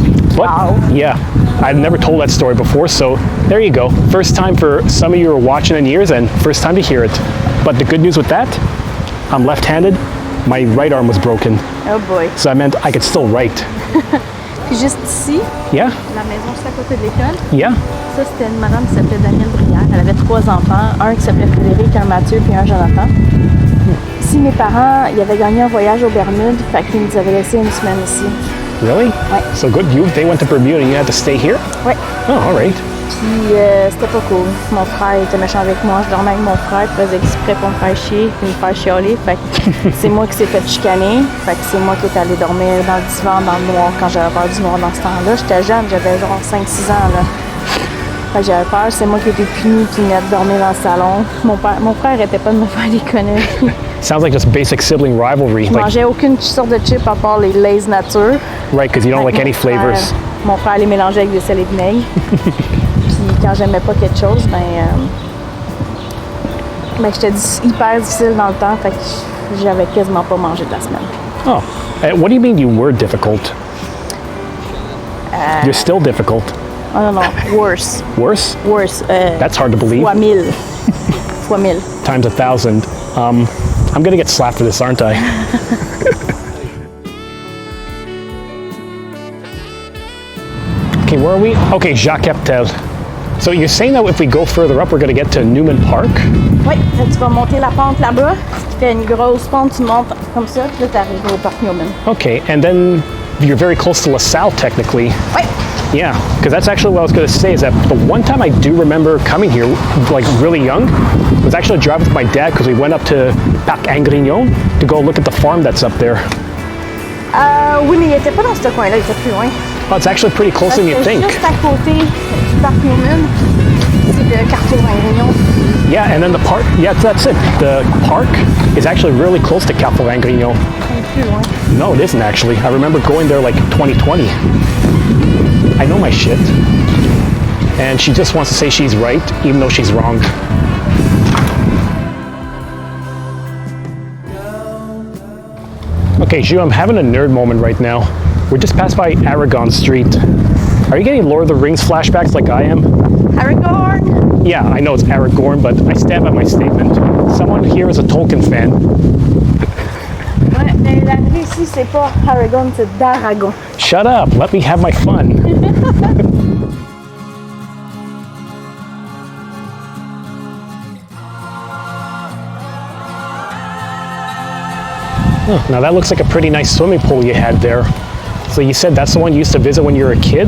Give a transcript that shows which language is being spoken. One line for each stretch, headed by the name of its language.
English: But, Wow. yeah, I've never told that story before, so there you go. First time for some of you who are watching in years and first time to hear it. But the good news with that, I'm left-handed, my right arm was broken. Oh boy. So that meant I could still write.
French: Puis juste ici,
English: Yeah,
French: la maison juste à côté de l'école,
English: yeah.
French: ça c'était une madame qui s'appelait Danielle Brière. Elle avait 3 enfants, un qui s'appelait Frédéric, un Mathieu puis un Jonathan. Ici, mes parents, ils avaient gagné un voyage aux Bermudes, fait qu'ils nous avaient laissé une semaine ici.
English: Really?
French: Ouais.
English: So good. They went to Bermuda and you had to stay here?
French: Ouais.
English: Oh, all right.
French: Puis c'était pas cool. Mon frère était méchant avec moi. Je dormais avec mon frère, il faisait exprès pour me faire chier, puis me faire chialer. Fait que c'est moi qui s'est fait chicaner. Fait que c'est moi qui est allé dormir dans le divan, dans le noir, quand j'avais peur du noir dans ce temps-là. J'étais jeune, j'avais genre 5-6 ans, là. Fait que j'avais peur. C'est moi qui étais punie, puis venait de dormir dans le salon. Mon frère arrêtait pas de me faire des conneries.
English: Sounds like just basic sibling rivalry.
French: Je mangeais aucune sorte de chip à part les Lay's nature.
English: Right, because you don't like any flavors.
French: Mon frère les mélangeait avec des sel et vinaigre. Puis quand j'aimais pas quelque chose, ben j'étais hyper difficile dans le temps, fait que j'avais quasiment pas mangé de la semaine.
English: Oh, what do you mean you were difficult? You're still difficult. Oh non, worse. Worse? Worse. That's hard to believe.
French: Fois 1000. Fois 1000.
English: Times 1,000. I'm gonna get slapped for this, aren't I? Okay, where are we? Okay, Jacques Cheptel. So you're saying that if we go further up, we're gonna get to Newman Park?
French: Oui, là, tu vas monter la pente là-bas. Tu fais une grosse pente, tu montes comme ça, puis là, tu arrives au parc Newman.
English: Okay, and then you're very close to LaSalle, technically.
French: Oui.
English: Yeah, because that's actually what I was going to say, is that the one time I do remember coming here, like really young, was actually driving with my dad because we went up to Parc Angrignon to go look at the farm that's up there.
French: Oui, mais il était pas dans ce coin-là, il était plus loin.
English: Oh, it's actually pretty closer than you think.
French: Juste à côté du parc Newman, c'est le Carrefour Angrignon.
English: Yeah, and then the park, yeah, that's it. The park is actually really close to Carrefour Angrignon.
French: Plus loin.
English: No, it isn't actually. I remember going there like 2020. I know my shit. And she just wants to say she's right, even though she's wrong. Okay, Ju, I'm having a nerd moment right now. We're just passed by Aragon Street. Are you getting Lord of the Rings flashbacks like I am? Aragorn? Yeah, I know it's Aragorn, but I stand by my statement. Someone here is a Tolkien fan.
French: Ouais, mais la rue ici, c'est pas Aragon, c'est d'Aragon.
English: Shut up, let me have my fun. Oh, now that looks like a pretty nice swimming pool you had there. So you said that's the one you used to visit when you were a kid?